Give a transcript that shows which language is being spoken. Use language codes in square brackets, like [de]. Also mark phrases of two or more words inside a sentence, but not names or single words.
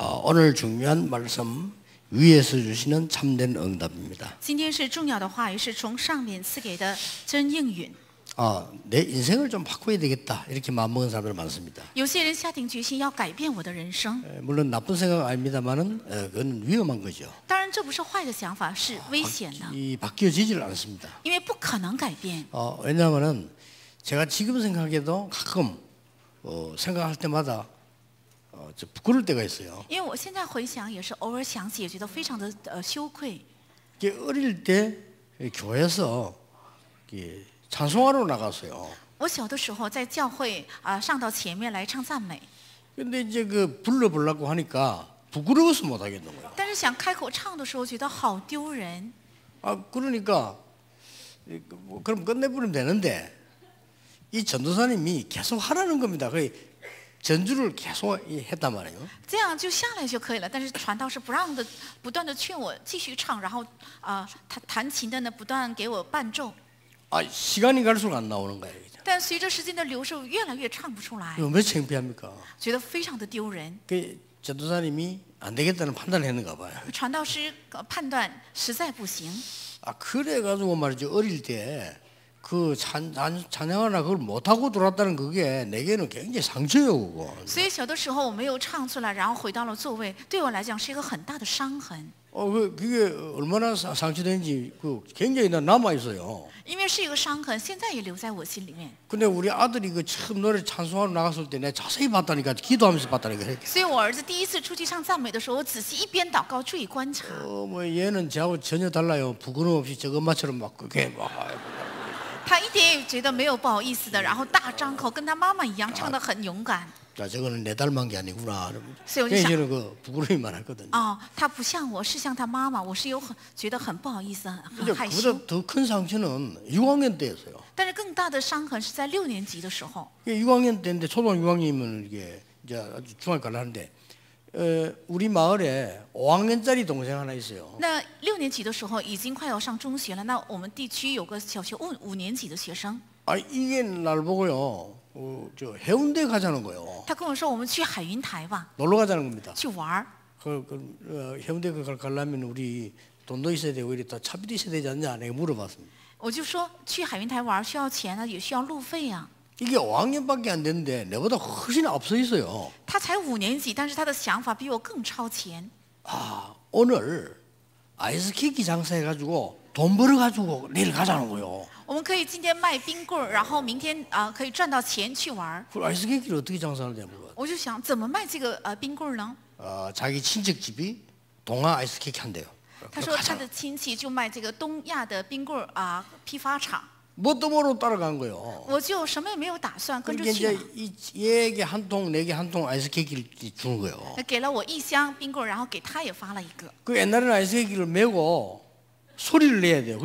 [ko] 오늘 중요한 말씀 위에서 주시는 참된 응답입니다. [zh] 今天是重要的话语，是从上面赐给的真应允。 [ko] 내 인생을 좀 바꿔야 되겠다 이렇게 마음먹은 사람들 많습니다. [zh] 有些人下定决心要改变我的人生， [ko] 물론 나쁜 생각 아닙니다만은 그건 위험한 거죠. [zh] 当然这不是坏的想法，是危险的， [ko] 바뀌어지질 않습니다. [zh] 因为不可能改变。 [ko] 왜냐하면은 제가 지금 생각해도 가끔 생각할 때마다 저 부끄러울 때가 있어요. [zh] 因为我现在回想，也是偶尔想起，也觉得非常的羞愧。 [ko] 어릴 때 교회에서 찬송하러 나갔어요. [zh] 我小的时候在教会上到前面来唱赞美， [ko] 근데 이제 불러보려고 하니까 부끄러워서 못 하겠는 거예요. [zh] 但是想开口唱的时候，觉得好丢人。 [ko] 그러니까 그럼 끝내버리면 되는데 이 전도사님이 계속 하라는 겁니다. 그 전주를 계속 했단 말이에요. [zh] 这样就下来就可以了。但是传道是不让的，不断的劝我继续唱，然后弹琴的呢不断给我伴奏。 [ko] 시간이 갈수록 안 나오는 거예요. [zh] 但随着时间的流逝，越来越唱不出来， [ko] 왜 창피합니까? [zh] 觉得非常的丢人。 [ko] 그 전도사님이 안 되겠다는 판단을 했는가 봐요. [zh] 传道师判断实在不行， [ko] 그래가지고 말이죠. 어릴 때 그 찬양하나 그걸 못하고 돌아왔다는 그게 내게는 굉장히 상처예요. 그거. [zh] 所以小的时候我没有唱出来，然后回到了座位，对我来讲是一个很大的伤痕。 [ko] 그게 얼마나 상처되는지 굉장히 남아 있어요. [zh] 因为是一个伤痕，现在也留在我心里面。 [ko] 근데 우리 아들이 처음 노래 찬송하러 나갔을 때 내가 자세히 봤다니까 기도하면서 봤다니까. [zh] 所以我儿子第一次出去唱赞美的时候，我仔细一边祷告，注意观察。 [ko] 얘는 저하고 전혀 달라요. 부끄러움 없이 저 엄마처럼 막 그게 막. [zh] 他一点也觉得没有不好意思的，然后大张口，跟他妈妈一样，唱得很勇敢。 [ko] 저거는 내 닮은 게 아니구나. [zh] 所以我就想， [ko] 그 부끄러움만 했거든요. [zh] 他不像我，是像他妈妈，我是觉得很不好意思，很害羞。 [ko] 그보다 더 큰 상처는 6학년 때였어요. [zh] 但是更大的伤痕是在6年级的时候。 [ko] 6학년 때인데 초등학교 6학년이면 이게 이제 아주 중학교 가려는데 우리 마을에 5학년짜리 동생 하나 있어요. [zh] 那6年级的时候已经快要上中学了，那我们地区有个小学5年级的学生。 [ko] 이게 날 보고요. 저 해운대 가자는 거예요. [zh] 他跟我说我们去海云台吧， [ko] 놀러 가자는 겁니다. [zh] 去玩。 [ko] 해운대 가려면 우리 돈도 있어야 되고 이래 또 차비도 있어야 되지 않냐 내가 물어봤습니다. [zh] 我就说去海云台玩需要钱呢，也需要路费呀。 [ko] 이게 5학년밖에 안 됐는데 내보다 훨씬 앞서 있어요. [zh] 他才5年级，但是他的想法比我更超前。 [ko] 오늘 아이스케이크 장사해가지고 돈 벌어가지고 내일 가자는 거예요. [zh] 我们可以今天卖冰棍儿，然后明天可以赚到钱去玩。 [ko] 그 아이스케이크를 어떻게 장사하는지 물어봐요. [zh] 我就想怎么卖这个冰棍儿呢？ [ko] 자기 친척집이 동아 아이스케이크 한대요. [zh] 他说他的亲戚就卖这个东亚的冰棍儿批发厂。 [ko] 뭣도 모르고 따라간 거예요. [zh] 我就什么也没有打算，跟着 [ko] 그러니까 [zh] 去 [ko] 이제 얘에게 한 통, 내게 한 통 아이스케이크를 주는 거예요. [zh] 给了我1箱冰棍儿，然后给他也发了一个。 [ko] 그 옛날에는 아이스케이크를 메고 소리를 내야 돼요.